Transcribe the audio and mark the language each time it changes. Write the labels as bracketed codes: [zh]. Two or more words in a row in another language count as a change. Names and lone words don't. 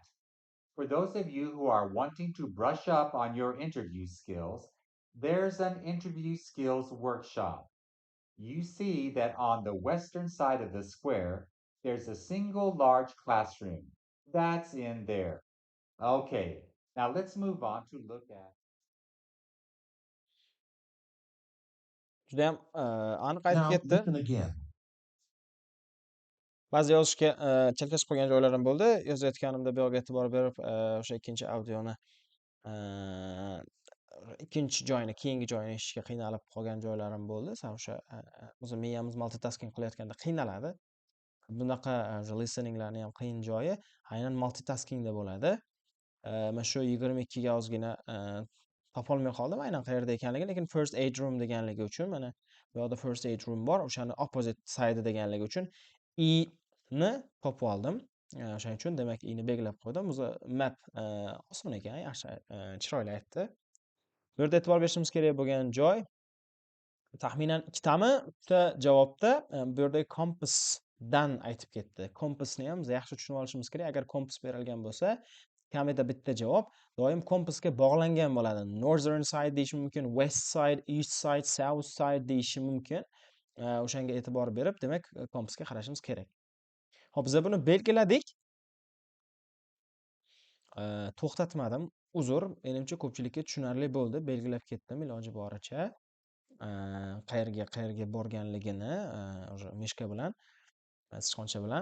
[en] For those of you who are wanting to brush up on your interview skills, there's an interview skills workshop. You see that on the western side of the square, there's a single large classroom. That's in there. Okay, now let's move on to look at. [uz] Judayam aniq aytib [en] Now [uz] ketdi. [en] listen again. [uz] Ba'zi yozishga chalkashib qolgan joylarim bo'ldi. Yozayotganimda bu yoqqa e'tibor berib, o'sha ikkinchi audioni ikkinchi joyini, keyingi joyini eshitishga qiynalib qolgan joylarim bo'ldi. O'sha o'zi miyamiz multitasking qilayotganda qiynaladi. Bunaqa listeninglarni ham qiyin joyi aynan multitaskingda bo'ladi. Mana shu 22 ga ozgina topolmay qoldim aynan qayerda ekanligini, lekin [en] first aid room [uz] deganligi uchun mana bu yoqda [en] first aid room [uz] bor, o'shani [en] opposite side [uz] deganligi uchun i ni topib oldim. O'shaning uchun demak i ni belgilab qo'ydim. O'zi map oson ekan, yaxshi chiroyli aytdi. Bu yerda e'tibor berishimiz kerak bo'lgan joy taxminan ikkitami, ikkita javobda bu yerda kompasdan aytib ketdi. Kompasni ham biz yaxshi tushunib olishimiz kerak. Agar kompas berilgan bo'lsa, kamida bitta javob doim kompasga bog'langan bo'ladi. [en] Northern side [uz] deyish mumkin, [en] west side, east side, south side [uz] deyish mumkin. O'shanga e'tibor berib, demak, kompasga qarashimiz kerak. Xo'p, biz buni belgiladik. To'xtatmadim. Uzr, menimcha ko'pchilikka tushunarli bo'ldi. Belgilab ketdim iloji boricha. Qayerga borganligini o'sha mishka bilan, sichqoncha bilan.